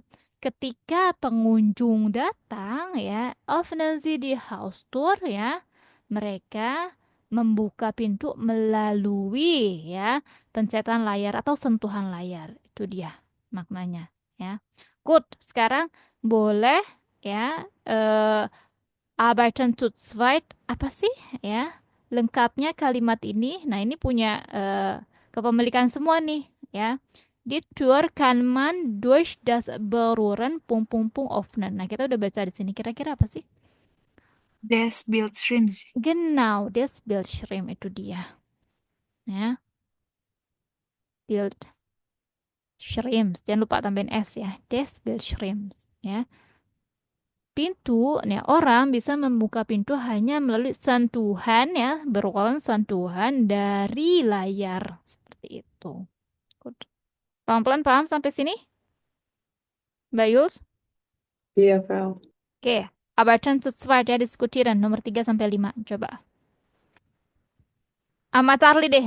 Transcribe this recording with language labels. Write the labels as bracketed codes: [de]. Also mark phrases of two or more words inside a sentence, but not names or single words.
[id] Ketika pengunjung datang ya, [de] öffnen Sie die Haustür [id] ya, mereka membuka pintu melalui ya pencetan layar atau sentuhan layar. Itu dia maknanya ya. Good, sekarang boleh ya [de] arbeiten zu zweit [id] apa sih ya? Lengkapnya kalimat ini. Nah, ini punya kepemilikan semua nih ya. [de] Die Tür kann man durch das Berühren öffnen. [id] Nah, kita udah baca di sini. Kira-kira apa sih? [de] Des Bildschirms. Genau, des Bildschirm [id] itu dia. Ya, Bildschirms. Jangan lupa tambahin S ya. [de] Des Bildschirms. Ya. [id] Pintu, ya, orang bisa membuka pintu hanya melalui sentuhan ya, berulang sentuhan dari layar. Seperti itu. Good. Pelan-pelan paham sampai sini? Mbak Yuls? Iya, Vel. Oke. [de] Arbeiten zu zweit [id] ya, [de] diskutieren. [id] Nomor 3 sampai 5. Coba. Sama Charlie deh.